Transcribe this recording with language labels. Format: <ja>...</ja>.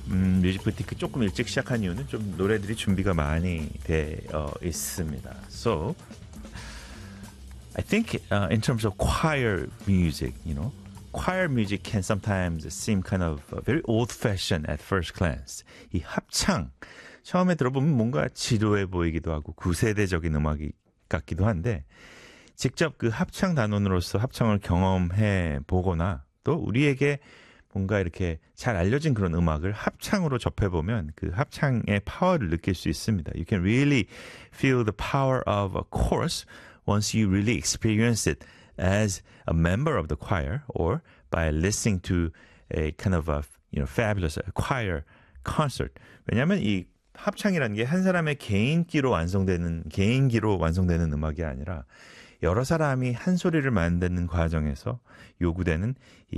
<ko>뮤직 부티크 조금 일찍 시작한 이유는 좀 노래들이 준비가 많이 되어 있습니다.</ko> <en>So, I think in terms of choir music, you know, choir music can sometimes seem kind of very old-fashioned at first glance.</en> <ko>이 합창, 처음에 들어보면 뭔가 지루해 보이기도 하고 구세대적인 음악이 같기도 한데 직접 그 합창 단원으로서 합창을 경험해 보거나 또 우리에게 뭔가 이렇게 잘 알려진 그런 음악을 합창으로 접해보면 그 합창의 파워를 느낄 수 있습니다.</ko> <en>You can really feel the power of a chorus once you really experience it as a member of the choir or by listening to a kind of a you know, fabulous choir concert.</en> <ko>왜냐하면 이 합창이라는 게 한 사람의 개인기로 완성되는 음악이 아니라 여러 사람이 한 소리를 만드는 과정에서 요구되는 이</ko>